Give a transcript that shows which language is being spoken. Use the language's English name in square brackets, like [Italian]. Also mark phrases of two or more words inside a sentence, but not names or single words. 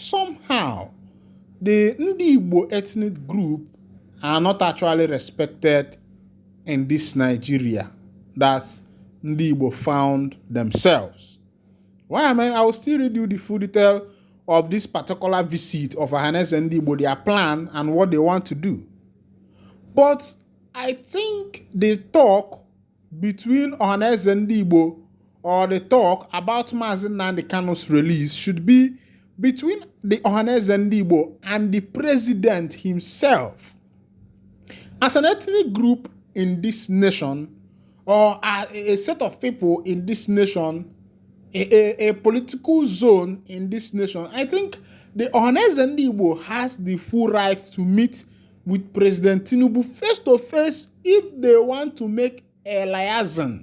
[English] the Ndi Igbo ethnic group are not actually respected in this Nigeria that Ndi Igbo found themselves. Why I will still read you the full detail of this particular visit of Ohaneze Ndi Igbo, their plan and what they want to do. But I think the talk between Ohaneze Ndi Igbo or the talk about Mazi Nnamdi Kanu's release should be between the Ohaneze Ndi Igbo and the president himself. As an ethnic group in this nation, or a set of people in this nation, a political zone in this nation, I think the Ohaneze Ndi Igbo has the full right to meet with President Tinubu face to face if they want to make a liaison.